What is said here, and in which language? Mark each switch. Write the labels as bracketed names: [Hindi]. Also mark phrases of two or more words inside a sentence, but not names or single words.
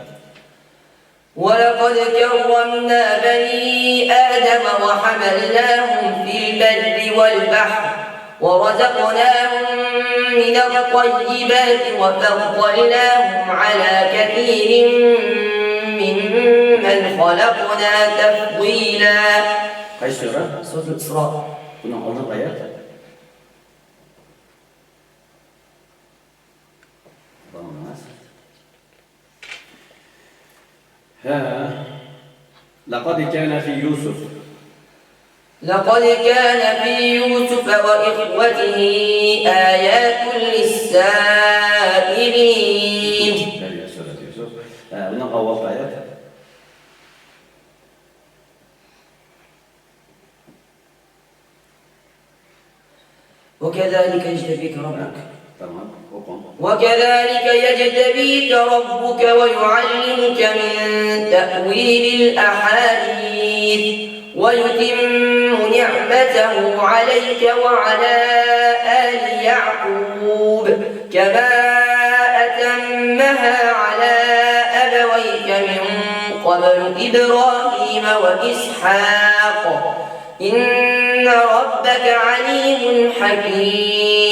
[Arabic] ولقد كرمنا بني آدم وحملناهم في البر والبحر ورزقناهم من الطيبات وفضلناهم على كثير ممن خلقنا تفضيلا. [Turkish] Kaç sure? [Arabic] سورة الإسراء. [Turkish] Bunun aldığınız ayet. [Arabic] لقد كان في يوسف يوسف وإخوته آيات للسائلين. [Turkish] Bunun avval ayet. [Arabic] وكذلك يجتبيك ربك. [Turkish] Tamam, oku. [Arabic] وكذلك يجتبيك ربك ويعلمك من تأويل الأحاديث ويتم نعمته عليك وعلى آل يعقوب كما أتمها على أبويك من قبل إبراهيم وإسحاق إن ربك عليم حكيم.